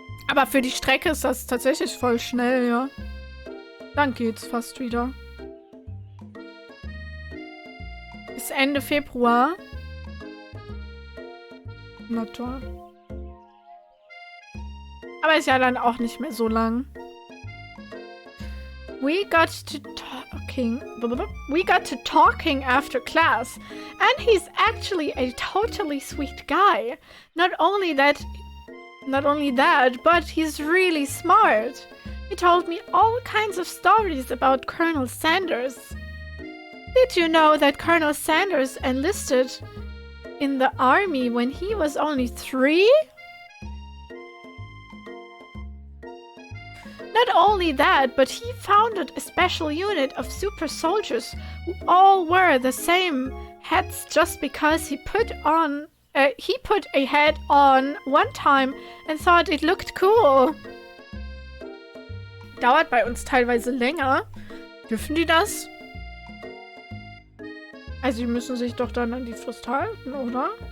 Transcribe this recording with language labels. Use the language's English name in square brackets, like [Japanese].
[German] Aber für die Strecke ist das tatsächlich voll schnell, ja. Dann geht's fast wieder. Bis Ende Februar. Na toll. Aber ist ja dann auch nicht mehr so lang. [English] We got to talking after class, and he's actually a totally sweet guy. Not only that, but he's really smart. He told me all kinds of stories about Colonel Sanders. Did you know that Colonel Sanders enlisted in the army when he was only 3? Not only that, but he founded a special unit of super soldiers who all wear the same hats just because he put a hat on one time and thought it looked cool. [German] Dauert bei uns teilweise länger. Dürfen die das? Also die müssen sich doch dann an die Frist halten, oder?